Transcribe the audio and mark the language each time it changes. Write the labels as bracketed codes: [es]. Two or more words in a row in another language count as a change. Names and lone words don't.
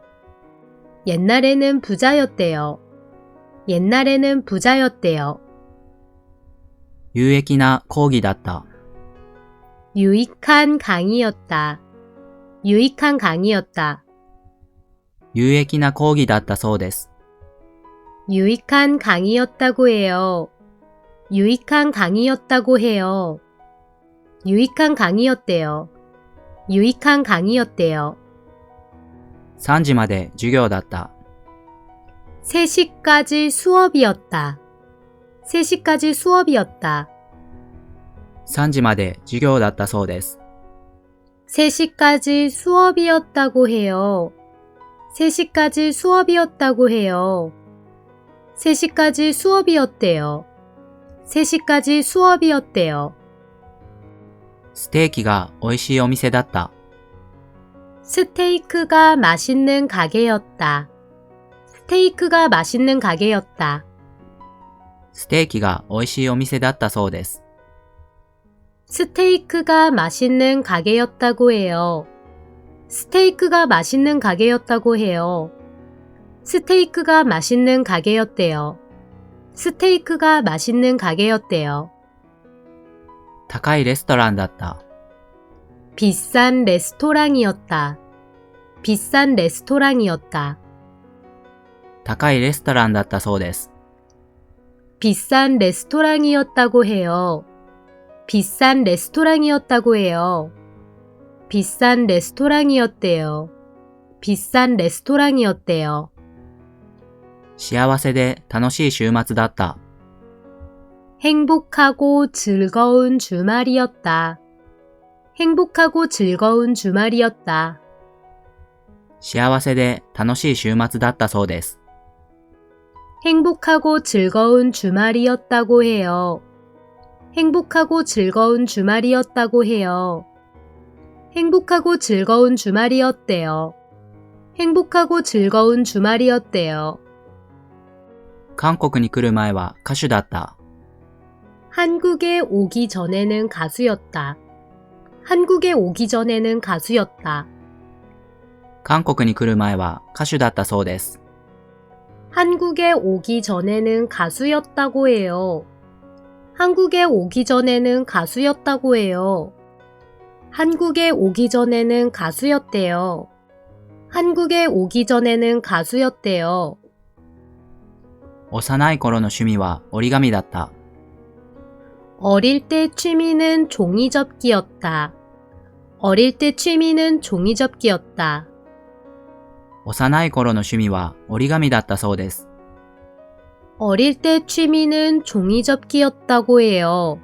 [ko] 옛날에는 부자였대요. 옛날에는 부자였대요. [ja] 有益な講義だった。 [ko] 유익한 강의였다. 유익한 강의였다. [ja] 有益な講義だったそうです。 [ko] 유익한 강의였다고 해요. 유익한 강의였다고 해요. 유익한 강의였대요. 유익한 강의였대요. [ja] 3 時まで授業だった。 [ko] 3시까지 수업이었다. 3시까지 수업이었다. [ja] 3 時まで授業だったそうです。 [ko] 3시까지 수업이었다고 해요. 3시까지 수업이었다고 해요. 3시까지 수업이었대요. 3시까지 수업이었대요. [ja] ステーキが美味しいお店だった。 [ko] 스테이크가 맛있는 가게였다. 스테이크가 맛있는 가게였다. [ja] ステーキが美味しいお店だったそうです。 [ko] 스테이크가 맛있는 가게였다고 해요. 스테이크가 맛있는 가게였다고 해요. 스테이크가 맛있는 가게였대요. 스테이크가 맛있는 가게였대요. [ja] 高いレストランだった。 [ko] 비싼 레스토랑이었다. 비싼 레스토랑이었다. [ja] 高いレストランだったそうです。 [ko] 비싼 레스토랑이었다고 해요. 비싼 레스토랑이었다고 해요. 비싼 레스토랑이었대요. 비싼 레스토랑이었대요. [ja] 幸せで楽しい週末だった。 [ko] 행복하고 즐거운 주말이었다. 행복하고 즐거운 주말이었다. [ja] 幸せで楽しい週末だったそうです。 [ko] 행복하고 즐거운 주말이었다고 해요. 행복하고 즐거운 주말이었다고 해요. 행복하고 즐거운 주말이었대요. 행복하고 즐거운 주말이었대요. [ja] 韓国に来る前は歌手だった。 [ko] 한국에 오기 전에는 가수였다. 한국에 오기 전에는 가수였다. [ja] 韓国に来る前は歌手だったそうです。 [ko] 한국에 오기 전에는 가수였다고 해요. 한국에 오기 전에는 가수였다고 해요. 한국에 오기 전에는 가수였대요. 한국에 오기 전에는 가수였대요. [ja] 幼い頃の趣味は折り紙だった。 [ko] 어릴 때 취미는 종이접기였다. 어릴 때 취미는 종이접기였다. [ja] 幼い頃の趣味は折り紙だったそうです。 [ko] 어릴 때 취미는 종이접기였다고 해요.